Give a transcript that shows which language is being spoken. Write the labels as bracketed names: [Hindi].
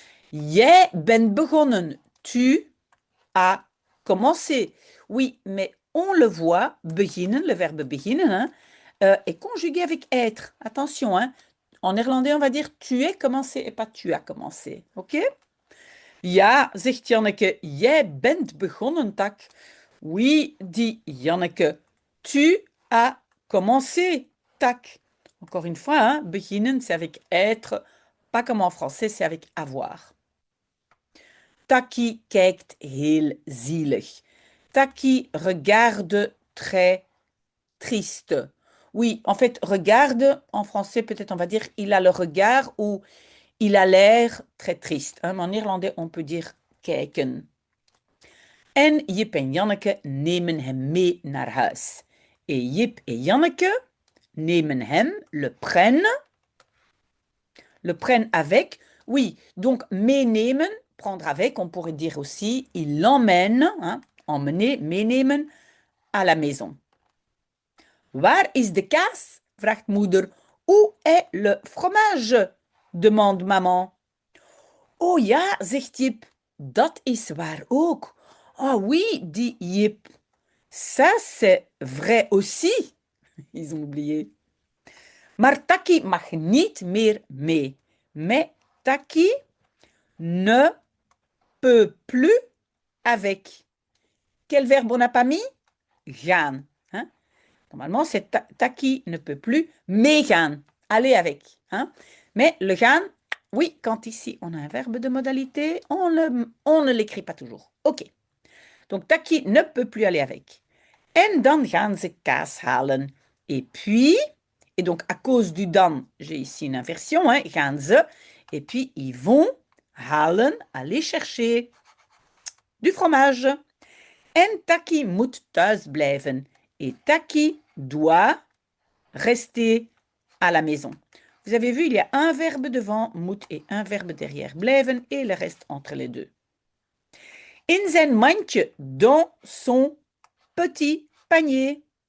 [Dutch] Jij bent begonnen. [French] Tu as commencé. Oui, mais on le voit, beginnen, le verbe beginnen, est conjugué avec être. Attention, en néerlandais, on va dire tu es commencé et pas tu as commencé. Ok? [Dutch] Ja, zegt Janneke, jij bent begonnen, tak. [French] Oui, dit Janneke, tu as commencé, tak. Encore une fois, beginnen, c'est avec être, pas comme en français, c'est avec avoir. [Dutch] Taki kijkt heel zielig. [French] Taki regarde très triste. Oui, en fait, regarde, en français, peut-être on va dire, il a le regard ou il a l'air très triste. Mais en irlandais, on peut dire kijken. [Dutch] En Jip en Janneke nemen hem mee naar huis. [French] Et Jip et Janneke [Dutch] nemen hem, [French] le prennent avec. Oui, donc meenemen, prendre avec, on pourrait dire aussi, il l'emmène, emmener, meenemen, à la maison. [Dutch] Waar is de kaas? Vraagt moeder. [French] Où est le fromage? Demande maman. [Dutch] Oh ja, zegt Jip, dat is waar ook. [French] Ah oui, dit Jip. Ça, c'est vrai aussi. Ils ont oublié. [Dutch] Maar Taki mag niet meer mee. [French] Mais Taki ne peut plus avec. Quel verbe on n'a pas mis? Gaan. Hein? Normalement, c'est Taki ne peut plus meegaan. Aller avec. Hein? Mais le gaan, oui, quand ici on a un verbe de modalité, on ne l'écrit pas toujours. OK. Donc Taki ne peut plus aller avec. [Dutch] En dan gaan ze kaas halen. [French] Et puis, et donc à cause du dan, j'ai ici une inversion, hein, gaan ze. Et puis ils vont halen, aller chercher du fromage. [Dutch] En Taki moet thuis blijven. [French] Et Taki doit rester à la maison. Vous avez vu, il y a un verbe devant, moet, et un verbe derrière, blijven, et le reste entre les deux. [Dutch] In zijn mandje, [French] dans son petit panier.